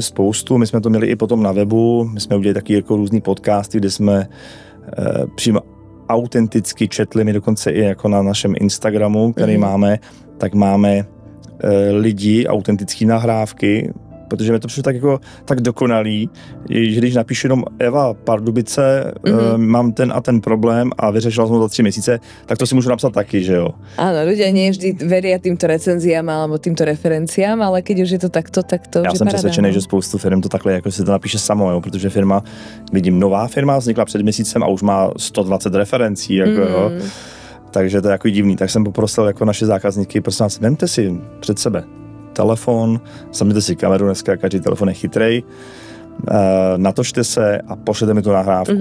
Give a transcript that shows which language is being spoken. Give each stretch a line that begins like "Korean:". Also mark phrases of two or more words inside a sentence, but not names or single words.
Czech: spoustu, my jsme to měli i potom na webu, my jsme udělali taky jako různý podcasty, kde jsme přímo autenticky četli, my dokonce i jako na našem Instagramu, který máme, tak máme lidi, autentické nahrávky, protože mi to přišlo tak jako tak dokonalý, že když napíšu jenom Eva Pardubice, mám ten a ten problém a vyřešila jsem to za 3 měsíce, tak to si můžu napsat taky, že jo.
Slovak: Áno, ľudia nie vždy veria týmto recenziám alebo týmto referenciám, ale keď už je to takto, tak to
Czech: já
Slovak: už je
Czech: jsem
Slovak: paráda.
Czech: přesvědčený, že spoustu firm to takhle jako si to napíše samo, jo, protože vidím nová firma, vznikla před měsícem a už má 120 referencí, jako jo. Takže to je jako divný. Tak jsem poprosil jako naše zákazníky, prosím vás, vemte si před sebe telefon, zapněte si kameru, dneska každý telefon je chytrej, natočte se a pošlete mi tu nahrávku.